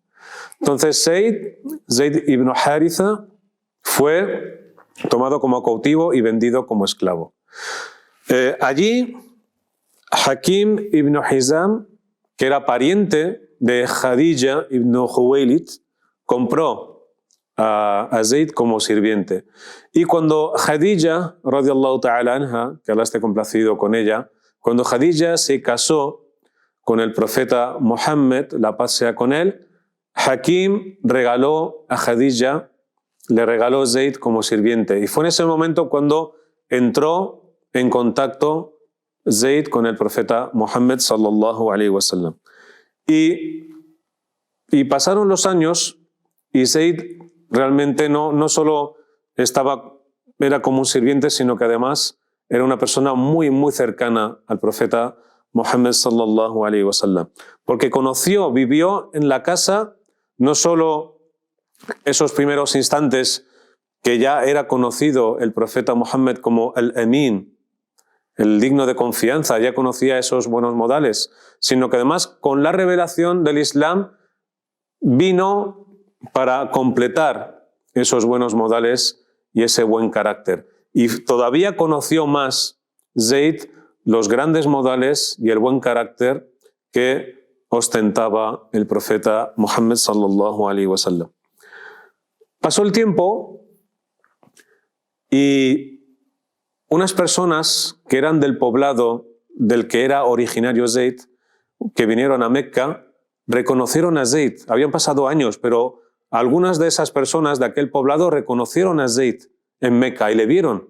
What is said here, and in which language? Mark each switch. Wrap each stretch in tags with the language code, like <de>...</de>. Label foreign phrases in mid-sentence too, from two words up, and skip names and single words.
<es>Entonces Zayd ibn Haritha fue tomado como cautivo y vendido como esclavo. Allí Hakim ibn Hizam, que era pariente de Khadija ibn Khuwaylid, compró a Zayd como sirviente. Y cuando Khadija,</es> <ar>رضي الله تعالى عنها,</ar> <es>que Allah esté complacido con ella, cuando Khadija se casó con el profeta Muhammad, la paz sea con él, Hakim regaló a Khadija, le regaló Zayd como sirviente. Y fue en ese momento cuando entró en contacto Zayd con el profeta Muhammad</es> <ar>صلى الله عليه وسلم.</ar> <es>Y pasaron los años y Zayd realmente no solo era como un sirviente, sino que además era una persona muy, muy cercana al profeta Muhammad</es> <ar>صلى الله عليه وسلم.</ar> <es>Porque vivió en la casa no solo esos primeros instantes que ya era conocido el profeta Muhammad como el Amin, el digno de confianza, ya conocía esos buenos modales, sino que además con la revelación del Islam vino para completar esos buenos modales y ese buen carácter. Y todavía conoció más Zayd los grandes modales y el buen carácter que ostentaba el profeta Muhammad</es> <ar>صلى الله عليه وسلم.</ar> <es>Pasó el tiempo y unas personas que eran del poblado del que era originario Zayd, que vinieron a Mecca, reconocieron a Zayd. Habían pasado años, pero algunas de esas personas de aquel poblado reconocieron a Zayd en Mecca y le vieron.</es>